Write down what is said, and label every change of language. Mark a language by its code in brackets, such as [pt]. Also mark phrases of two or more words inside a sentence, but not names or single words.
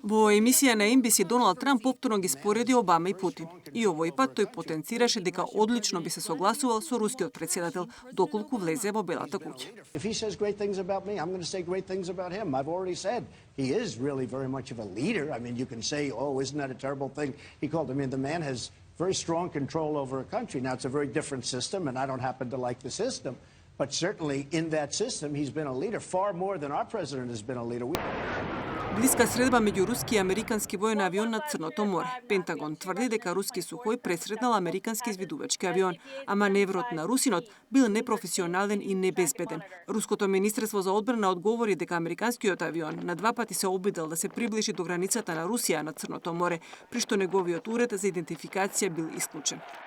[mk] Во емисија на NBC Доналд Трамп повторно ги спореди Обама и Путин. И овој пат тој потенцираше дека одлично би се согласувал со рускиот председател доколку влезе во Белата куќа. [en] If he says great things about me, I'm going to say great things about him. I've already said he is really very much of a leader. I mean, you can say, oh, isn't that a terrible thing? He called him, the man has very strong control over a country. Now, it's a very different system, and I don't happen to like the system. But certainly in that system, he's been a leader far more than our president has been a leader. [mk] Блиска средба меѓу руски и американски воен авион над Црното море. Пентагон тврди дека руски Сухој пресретнал американски извидувачки авион, а маневрот на русинот бил непрофесионален и небезбеден. Руското министерство за одбрана одговори дека американскиот авион на 2 пати се обидел да се приближи до границата на Русија на Црното море, при што неговиот уред за идентификација бил исклучен.